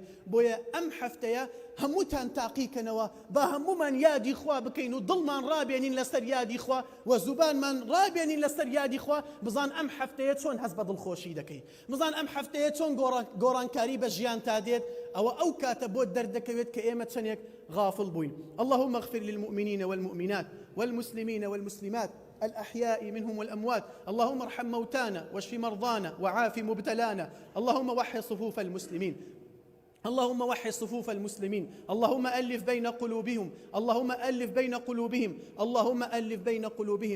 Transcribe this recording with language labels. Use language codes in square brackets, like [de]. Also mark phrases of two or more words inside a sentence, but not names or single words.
[ckb] بۆیە ئەم هەفتەیە هەمووتان تاقیکەنەوە، با هەموومان یادی خوا بکەین و دڵمان ڕابێنین لەسەر یادی خوا و زوبانمان ڕابێنین لەسەر یادی خوا. بزان ئەم هەفتەیە چۆن هەست بە دڵخۆشی دەکەی، بزان ئەم هەفتەیە چۆن گۆڕانکاری بە ژیان تا دێت. ئەو کاتە بۆ دەردەکەوێت کە ئێمە چەندێک غافڵ بووین. [ar] اللهم اغفر للمؤمنين والمؤمنات والمسلمين والمسلمات الأحياء منهم والأموات. اللهم ارحم موتانا واشف مرضانا وعاف مبتلانا. اللهم وحد صفوف المسلمين، اللهم وحد صفوف المسلمين، اللهم ألف بين قلوبهم، اللهم ألف بين قلوبهم، اللهم ألف بين قلوبهم.